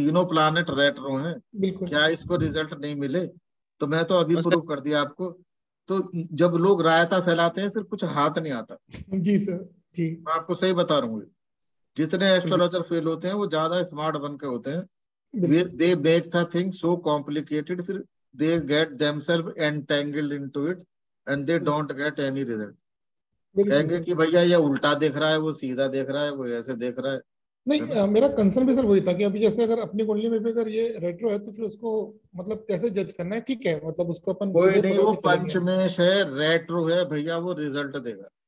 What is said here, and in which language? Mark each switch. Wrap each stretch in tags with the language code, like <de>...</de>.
<hi>तीनों planet retro हैं। बिल्कुल। क्या इसको रिजल्ट नहीं मिले? तो मैं तो अभी और प्रूव कर दिया आपको। तो जब लोग रायता फैलाते हैं फिर कुछ हाथ नहीं आता। जी सर ठीक। मैं आपको सही बता रहा हूँ, जितने एस्ट्रोलॉजर फेल होते हैं वो ज्यादा स्मार्ट बन के होते हैं।</hi> <en>they make the thing so complicated,</en> <hi>फिर</hi> <en>they get themselves entangled into it and they don't get any result।</en> <hi>कहेंगे कि भैया ये उल्टा देख रहा है, वो सीधा देख रहा है, वो ऐसे देख रहा है। नहीं मेरा कंसर्न भी सर वही था कि अभी जैसे अगर अपनी कुंडली में भी अगर ये रेट्रो है तो फिर उसको मतलब कैसे जज करना है? ठीक है, मतलब उसको अपन कोई सीधे नहीं, पकड़ वो के चलेंगे। पंचमेश है, रेट्रो है भैया, वो रिजल्ट देगा।</hi>